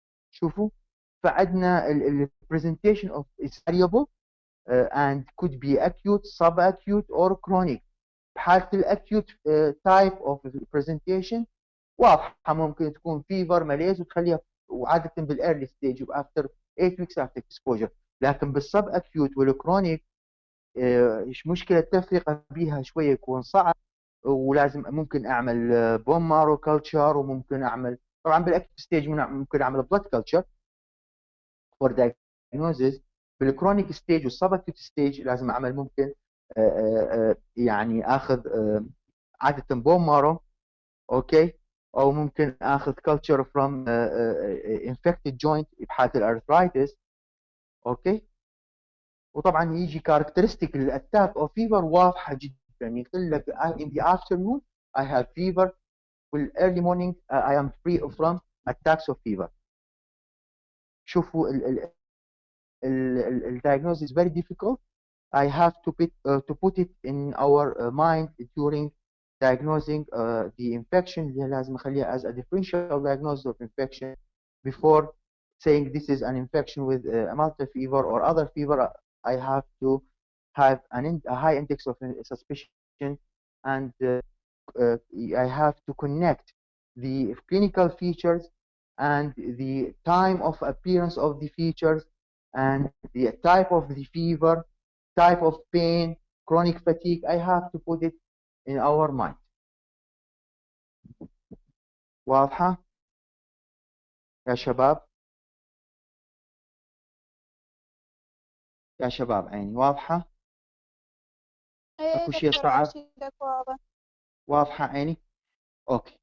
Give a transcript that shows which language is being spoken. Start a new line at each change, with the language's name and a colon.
English: شوفوا فعندنا ال presentation of is variable and could be acute, subacute or chronic.
Arabic: بحالة الأكيوت type of presentation واضحة ممكن تكون fever malaise وتخليها وعادة بالearly stage
English: after 8 weeks after exposure.
Arabic: لكن بالسب acute والكرونيك مشكلة التفرقة بيها شوية يكون صعب ولازم ممكن أعمل بون مارو كلتشر وممكن أعمل طبعا بالأكيوت ستيج ممكن أعمل بلاد كلتشر for diagnosis. بالكرونيك ستيج والسب acute ستيج لازم أعمل ممكن يعني اخذ عاده بون مارو اوكي او ممكن اخذ
English: culture from infected joint
Arabic: بحاله الارثرايتس اوكي. وطبعا يجي كاركترستيك للاتاك او فيفر واضحه جدا يقول لك
English: in the afternoon I have fever with early morning I am free from attacks of fever. شوفوا ال diagnosis is very difficult. I have to put it in our mind during diagnosing the infection.
Arabic: لازم أخليها
English: as a differential diagnosis of infection before saying this is an infection with a multi fever or other fever. I have to have a high index of suspicion and I have to connect the clinical features and the time of appearance of the features and the type of the fever, type of pain, chronic fatigue. I have to put it in our mind.
Arabic: واضحة يا شباب؟ يا شباب عيني واضحة؟ اكو شيء صعب؟ واضحة عيني؟ اوكي.